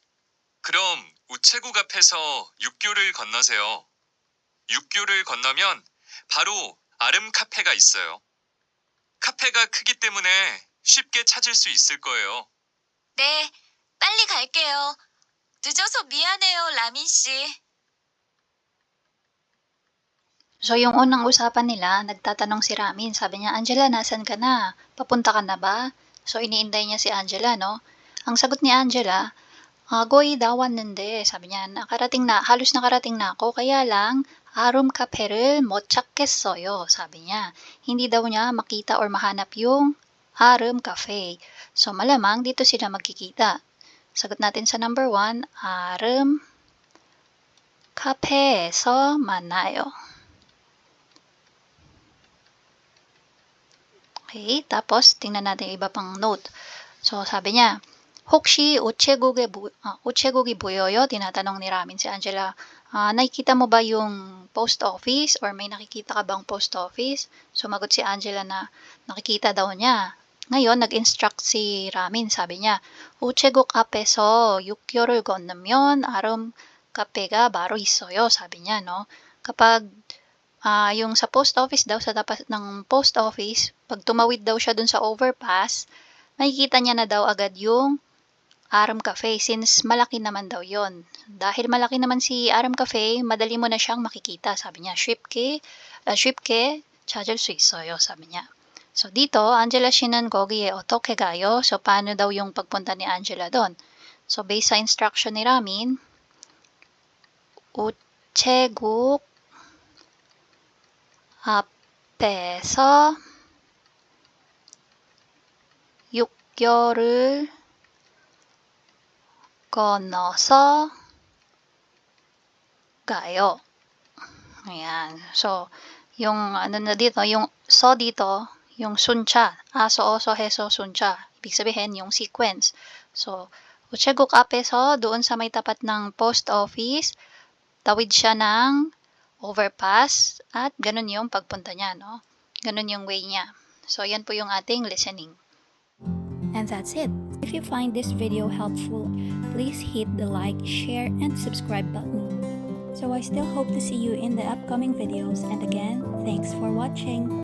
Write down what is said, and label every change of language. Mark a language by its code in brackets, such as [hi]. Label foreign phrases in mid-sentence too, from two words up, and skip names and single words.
[ko] 그럼 우체국 앞에서 육교를 건너세요. 육교를 건너면 바로 아름 카페가 있어요. 카페가 크기 때문에 쉽게 찾을 수 있을 거예요. 네, 빨리 갈게요. 늦어서 미안해요, 라민 씨. [tl] So, yung unang usapan nila, nagtatanong si Ramin. Sabi niya, Angela, nasan ka na? Papunta ka na ba? So, iniintay niya si Angela, no? Ang sagot ni Angela, [ko] 거의 다 왔는데, [tl] sabi niya, halos nakarating na ako, kaya lang, [ko] 아름 카페를 못 찾겠어요, [tl] sabi niya. Hindi daw niya makita or mahanap yung 아름 cafe. So, malamang dito sila magkikita. Sagot natin sa number 1, [ko] 아름 카페에서 만나요. [tl] Okay, tapos tingnan natin yung iba pang note. So, sabi niya, [ko] 혹시 우체국이 보여요? [tl] Tinatanong ni Ramin si Angela. Nakikita mo ba yung [en] post office [tl] or may nakikita ka bang [en] post office? [tl] Sumagot si Angela na nakikita daw niya. Ngayon, nag-instruct si Ramin. Sabi niya, [ko] 우체국 앞에서 6개월을 건너면 아름 카페가 바로 있어요. [tl] Sabi niya, no? Kapag yung sa [en] post office [tl] daw, sa tapat ng [en] post office, [tl] pag tumawid daw siya dun sa overpass, makikita niya na daw agad yung Aram Cafe since malaki naman daw yon. Dahil malaki naman si Aram Cafe, madali mo na siyang makikita. Sabi niya, [ko] 쉽게 찾을 수 있어요. [tl] Sabi niya. So dito, [ko] Angela 씨는 거기에 어떻게 가요? [tl] So paano daw yung pagpunta ni Angela doon? So based sa instruction ni Ramin, [ko] 우체국 앞에서 6개월을 건너서 가요. [tl] Ayan. So, yung ano na dito, yung so dito, yung suncha. Aso, oso, heso, suncha. Ibig sabihin, yung sequence. So, [ko] 우체국 앞에서 [tl] doon sa may tapat ng [en] post office, [tl] tawid siya ng overpass at ganun yung pagpunta niya, no? Ganun yung way niya. So, yan po yung ating listening. [en] And that's it. If you find this video helpful, please hit the like, share, and subscribe button. So I still hope to see you in the upcoming videos, and again, thanks for watching.